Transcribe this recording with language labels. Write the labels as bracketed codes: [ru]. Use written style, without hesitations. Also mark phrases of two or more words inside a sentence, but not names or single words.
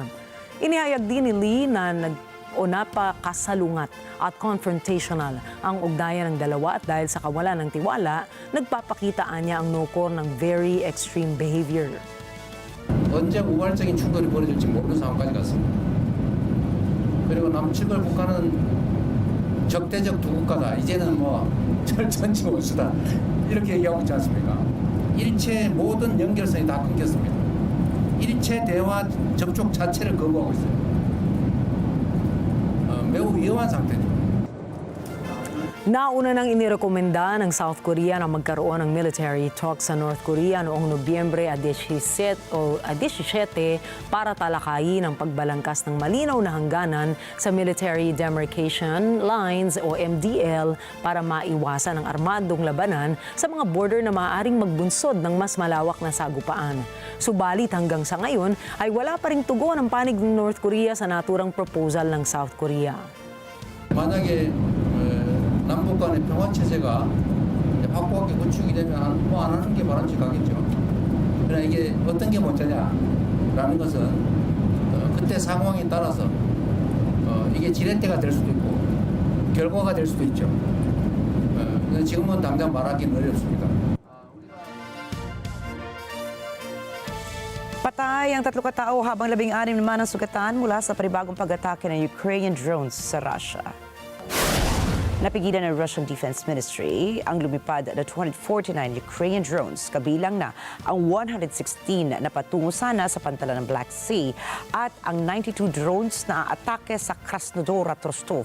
[tl] Inihayag din ni Lee na napakasalungat at confrontational ang ugnayan ng dalawa at dahil sa kawalan ng tiwala, nagpapakitaan niya ang NOCOR ng [en] very extreme behavior. [ko] 언제 우발적인 충돌이 벌어질지 모르는 상황까지 갔습니다. 그리고 남측을 북한은 적대적 두 국가다. 이제는 뭐 전지 원수다. 이렇게 얘기하고 있지 않습니까? 일체 모든 연결성이 다 끊겼습니다. 일체 대화 접촉 자체를 거부하고 있어요. 매우 위험한 상태죠. [tl] Nauna nang inirekomenda ng South Korea na magkaroon ng [en] military talks [tl] sa North Korea noong Nobyembre 17 para talakayin ang pagbalangkas ng malinaw na hangganan sa Military Demarcation Lines o MDL para maiwasan ang armadong labanan sa mga border na maaaring magbunsod ng mas malawak na sagupaan. Subalit hanggang sa ngayon ay wala pa ring tugon ang panig ng North Korea sa naturang proposal ng South Korea. [ko] 만약에 남북 간의 평화 체제가 확고하게 구축이 되면 뭐 안 하는 게 바람직하겠죠. 그러나 이게 어떤 게 문제냐라는 것은 그때 상황에 따라서 이게 지렛대가 될 수도 있고 결과가 될 수도 있죠. 지금은 당장 말하기는 어렵습니다. [tl] Patay ang 3 katao habang 16 naman ang sugatan mula sa panibagong pag-atake ng Ukrainian drones sa Russia. Napigilan ng Russian Defense Ministry ang lumipad na 249 Ukrainian drones, kabilang na ang 116 na patungo sana sa pantalan ng Black Sea at ang 92 drones na atake sa Krasnodar at Rostov.